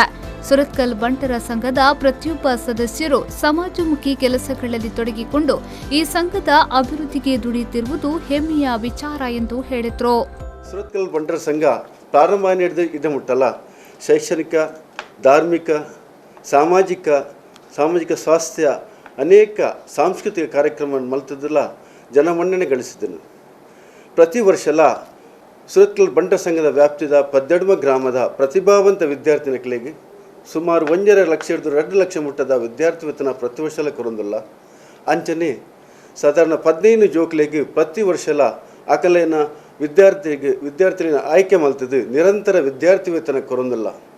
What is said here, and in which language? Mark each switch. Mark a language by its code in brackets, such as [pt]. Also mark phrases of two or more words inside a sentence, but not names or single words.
[kn] ಸುರತ್ಕಲ್ ಬಂಟರ ಸಂಘದ ಪ್ರತಿಯೊಬ್ಬ ಸದಸ್ಯರು ಸಮಾಜಮುಖಿ ಕೆಲಸಗಳಲ್ಲಿ ತೊಡಗಿಕೊಂಡು ಈ ಸಂಘದ ಅಭಿವೃದ್ಧಿಗೆ ದುಡಿಯುತ್ತಿರುವುದು ಹೆಮ್ಮೆಯ ವಿಚಾರ ಎಂದು ಹೇಳಿದರು. [tcy] ಸುರತ್ಕಲ್ ಬಂಟರ ಸಂಘ ಪ್ರಾರಂಭ ನಡೆದ ಇದು ಮುಟ್ಟಲ್ಲ, ಶೈಕ್ಷಣಿಕ, ಧಾರ್ಮಿಕ, ಸಾಮಾಜಿಕ ಸ್ವಾಸ್ಥ್ಯ ಅನೇಕ ಸಾಂಸ್ಕೃತಿಕ ಕಾರ್ಯಕ್ರಮ ಮಲ್ತದಲ್ಲ ಜನಮನ್ನಣೆ ಗಳಿಸಿದನು. ಪ್ರತಿ ವರ್ಷಲ ಸುರತ್ಕಲ್ ಬಂಟರ ಸಂಘದ ವ್ಯಾಪ್ತಿದ 12 ಗ್ರಾಮದ ಪ್ರತಿಭಾವಂತ ವಿದ್ಯಾರ್ಥಿನಿಗಳಿಗೆ ಸುಮಾರು 1.5 ಲಕ್ಷ ಹಿಡಿದು 2 ಲಕ್ಷ ಮುಟ್ಟದ ವಿದ್ಯಾರ್ಥಿ ವೇತನ ಪ್ರತಿ ವರ್ಷಲ ಕೊರೊಂದಿಲ್ಲ. ಅಂಚನೆ ಸಾಧಾರಣ 15 ಜೋಕ್ಲೆಗೆ ಪ್ರತಿ ವರ್ಷಲ ಅಕಲೇನ ವಿದ್ಯಾರ್ಥಿನ ಆಯ್ಕೆ ಮಲ್ತದ್ದು ನಿರಂತರ ವಿದ್ಯಾರ್ಥಿ ವೇತನ ಕೊರೊಂದಿಲ್ಲ.